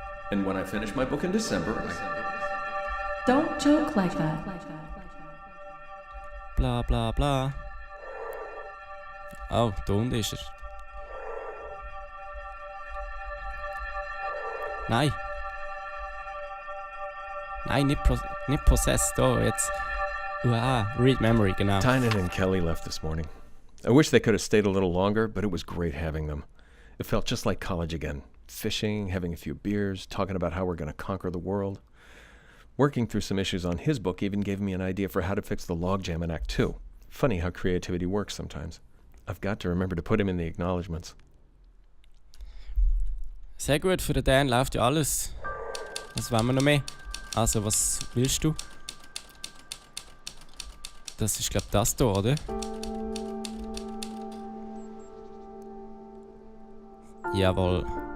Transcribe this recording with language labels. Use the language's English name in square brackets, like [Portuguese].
[English] And when I finish my book in December, Don't joke like that. [German] Bla bla bla. Oh, da unten ist er. Nein. Nein, nicht possessed, da, jetzt. [English] Read memory, genau. Tynan and Kelly left this morning. I wish they could have stayed a little longer, but it was great having them. It felt just like college again. Fishing, having a few beers, talking about how we're going to conquer the world. Working through some issues on his book even gave me an idea for how to fix the logjam in Act 2. Funny how creativity works sometimes. I've got to remember to put him in the acknowledgements. [German] Sehr gut, für den Dan läuft ja alles. Was wollen wir noch mehr? Also, was willst du? Das ist, glaube ich, das hier, oder? Jawohl.